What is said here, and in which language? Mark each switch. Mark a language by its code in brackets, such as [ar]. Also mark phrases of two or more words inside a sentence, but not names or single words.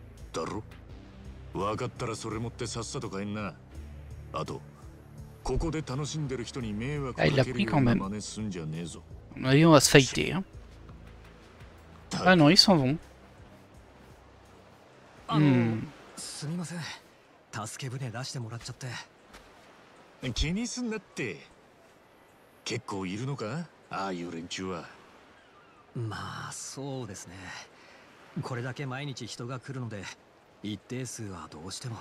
[ja] だろ。分かったらそれ持ってさっさと帰んな。あとここで楽しんでる人に迷惑かけるような真似すんじゃねえぞ。 [fr] On va se fighter, hein. Ah non, ils s'en vont. [ja] すみません。助け舟出してもらっちゃって。気にすんなって。結構いるのか、ああいう連中は。まあそうですね。これだけ毎日人が来るので一定数はどうしても。